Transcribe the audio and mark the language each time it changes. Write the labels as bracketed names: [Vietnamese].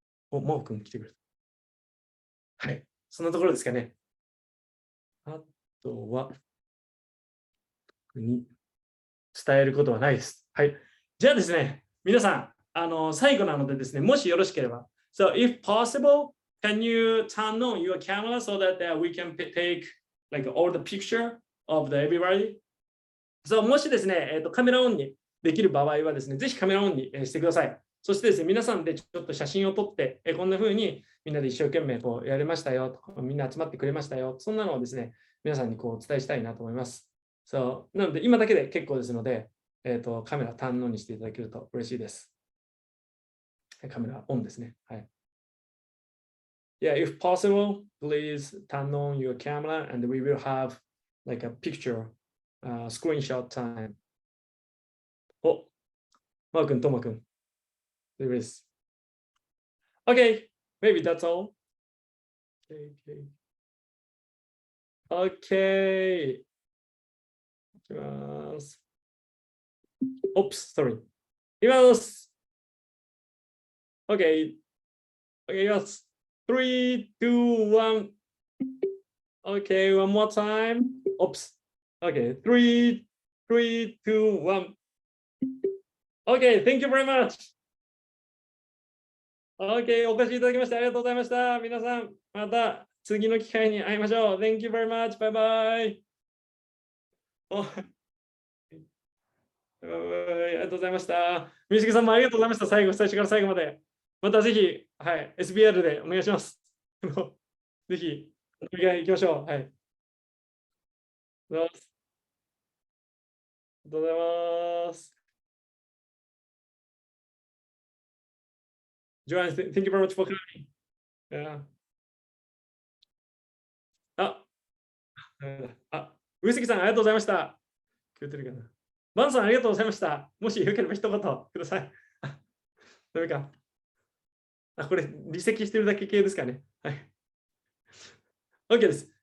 [Japanese] 真央くん来てくれた。はい。そんなところですかね。あとは、特に伝えることはないです。はい。じゃあですね、皆さん、最後なのでですね、もしよろしければ。 [English] So, if possible, can you turn on your camera so that we can take like all the picture of the everybody? [Japanese] So, もしですね、カメラオンにできる場合はですね、ぜひカメラオンにしてください。そしてですね、皆さんでちょっと写真を撮って、こんな風にみんなで一生懸命やれましたよと、みんな集まってくれましたよ。そんなのをですね、皆さんにお伝えしたいなと思います。そうなので、今だけで結構ですので、カメラ堪能にしていただけると嬉しいです。カメラオンですね。はい。 [English] Yeah, if possible, please turn on your camera and we will have like a picture, screenshot time. マー君、トマ君。There is. Okay, maybe that's all. Okay. [Japanese] いきます。 [English] Oops, sorry. [Japanese] いきます。 [English] Okay. Okay, yes. 3, 2, 1. Okay, one more time. Oops. Okay, 3, 2, 1. Okay, thank you very much. [Japanese] Okay, お越しいただきましてありがとうございました。皆さん、また次の機会に会いましょう。 [English] Thank you very much. Bye bye. [Japanese] ありがとうございました。水木さんもありがとうございました。最初から最後まで。またぜひ、はい、SBR でお願いします。ぜひ、お願い行きましょう。はい。ありがとうございます。 [English] Joanne, thank you very much for coming. Yeah. [Japanese] あ、上杉さん、ありがとうございました。聞こえてるかな。バンさん、ありがとうございました。もしよければ一言ください。ダメか。あ、これ、離席してるだけ系ですかね。はい。OK です。